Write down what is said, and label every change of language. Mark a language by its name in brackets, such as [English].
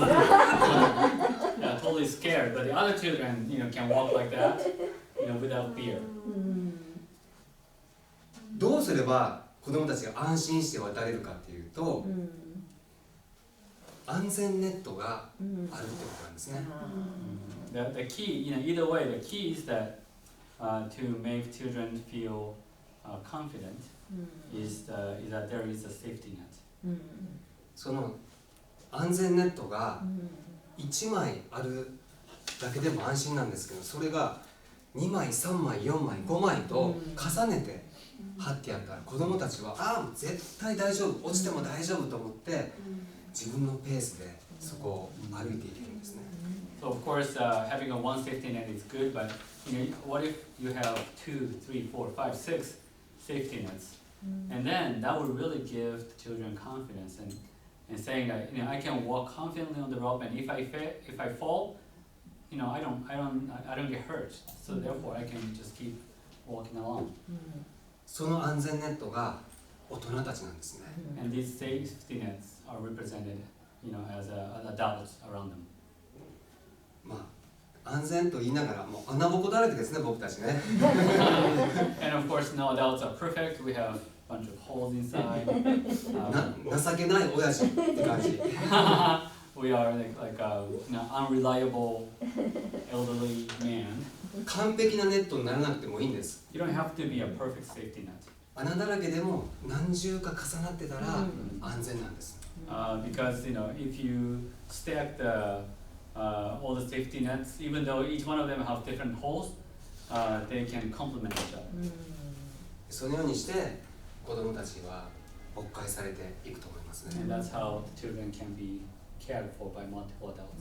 [English] Yeah, totally scared. But the other children, can walk like that, without fear. [Japanese] どうすれば子供たちが安心して渡れるかっていうと、安全ネットがあるってことなんですね。 [English] The key, either way, the key is that to make children feel confident is that there is a safety net. [Japanese] その安全ネットが1枚あるだけでも安心なんですけど、それが2枚、3枚、4枚、5枚と重ねて貼ってやったら子供たちはもう絶対大丈夫、落ちても大丈夫と思って自分のペースでそこを歩いていけるんですね。 [English] So of course, having a one safety net is good, but what if you have 2, 3, 4, 5, 6 safety nets, and then that would really give the children confidence and saying that I can walk confidently on the rope, and if I fall, I don't get hurt, so therefore I can just keep walking along. [Japanese] その安全ネットが大人たちなんですね。 [English] And these safety nets are represented, as adults around them. [Japanese] 安全と言いながらもう穴ぼこだらけですね、僕たちね。 [English] And of course, no adults are perfect. We have a bunch of holes inside. [Japanese] 情けない親父って感じ。 [English] We are like unreliable elderly man. [Japanese] 完璧なネットにならなくてもいいんです。 [English] You don't have to be a perfect safety net. [Japanese] 穴だらけでも何重か重なってたら安全なんです。 [English] Because if you stack all the safety nets, even though each one of them have different holes, they can complement each other. [Japanese] そのようにして子供たちは牧会されていくと思いますね。 [English] And that's how children can be cared for by multiple adults.